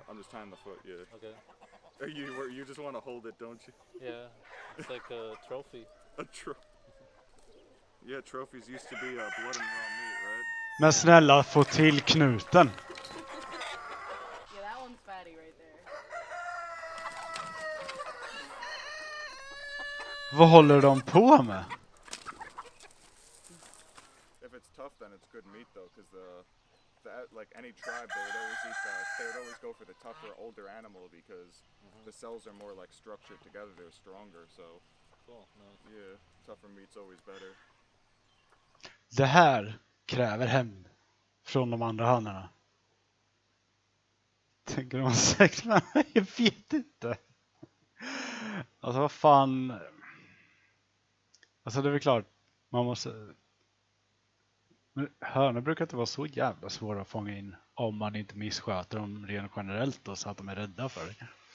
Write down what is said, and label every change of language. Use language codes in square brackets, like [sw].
[en] I'm just tying the foot, yeah. Okay. You just want to hold it, don't you? Yeah. It's like a trophy. A Yeah, trophies used to be blood and raw meat, right? [sv] Men snälla, få till knuten. [en] Yeah, that one's fatty right there. [sv] Vad håller de på med? [en] If it's tough, then it's good meat, though, because like any tribe, they would always eat they would always go for the tougher, older animal because the cells are more like structured together. They're stronger, so Cool. Nice. yeah, tougher meat's always better. [sv] Det här kräver hämnd från de andra hönorna. Tänker de säkert, men jag vet inte. Alltså vad fan. Alltså det är väl klart, man måste. Men hönor brukar inte vara så jävla svåra att fånga in om man inte missköter dem rent generellt då, så att de är rädda för det.